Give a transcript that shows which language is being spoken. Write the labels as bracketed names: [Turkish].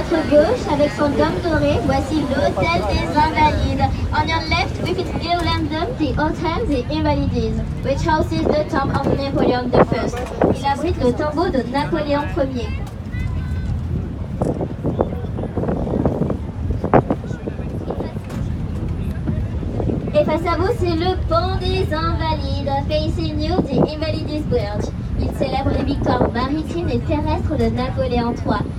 [French] gauche, avec son dôme doré, voici l'hôtel des Invalides. [English] On your left, with its girlandum, the Hotel des Invalides, which houses the tomb of Napoleon I. [French] Il abrite le tombeau de Napoléon Ier. Et face à vous, c'est le pont des Invalides, [English] facing you, the Invalides Bridge. [French] Il célèbre les victoires maritimes et terrestres de Napoléon III.